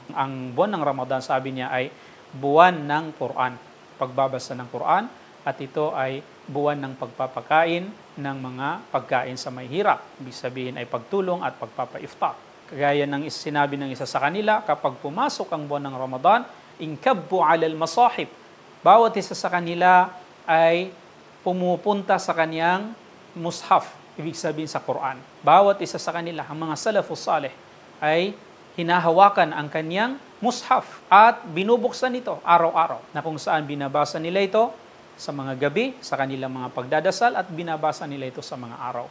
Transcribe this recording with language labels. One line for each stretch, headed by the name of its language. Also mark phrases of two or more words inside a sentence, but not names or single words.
Filipino: Ang buwan ng Ramadan, sabi niya, ay buwan ng Quran, pagbabasa ng Quran at ito ay buwan ng pagpapakain ng mga pagkain sa may hirap. Ibig sabihin ay pagtulong at pagpapa-iftar. Kagaya ng sinabi ng isa sa kanila, kapag pumasok ang buwan ng Ramadan,
Arabic: انكبوا على المصاحف.
Filipino: Bawat isa sa kanila ay pumupunta sa kaniyang mushaf, ibig sabihin sa Quran. Bawat isa sa kanila, ang mga
Arabic: السلف الصالح,
Filipino: ay hinahawakan ang kaniyang mushaf at binubuksan ito araw-araw, na kung saan binabasa nila ito sa mga gabi, sa kanilang mga pagdadasal, at binabasa nila ito sa mga araw.